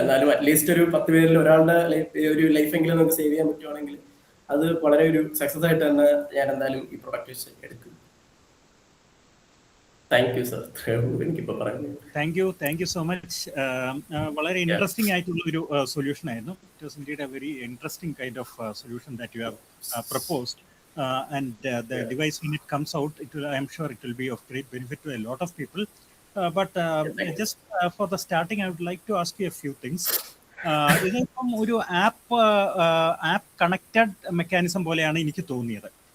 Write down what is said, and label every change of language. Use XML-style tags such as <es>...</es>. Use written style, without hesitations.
<ml>എന്നാലും അറ്റ്ലീസ്റ്റ് ഒരു 10 പേരിൽ ഒരാളുടെ ഒരു ലൈഫെങ്കിലും നമുക്ക് സേവ് ചെയ്യാൻ പറ്റുവാണെങ്കിൽ അത് വളരെ ഒരു സക്സസ് ആയിട്ട് തന്നെ ഞാൻ എന്തായാലും ഈ പ്രോഡക്റ്റ് എടുക്കും.</ml> <en>Thank you sir.</en> <ml>എനിക്കിപ്പോൾ പറയുന്നത്</ml> <en>Thank you so much.</en> <ml>വളരെ ഇൻട്രസ്റ്റിംഗ് ആയിട്ടുള്ള ഒരു സൊല്യൂഷൻ ആയിരുന്നു.</ml> <en>It was indeed a very interesting kind of solution that you have proposed. And the device, when it comes out, I am sure it will be of great benefit to a lot of people. But just for the starting, I would like to ask you a few things.</en> <ml>ഇതിപ്പം ഒരു app connected mechanism പോലെയാണ് എനിക്ക് തോന്നിയത്.</ml>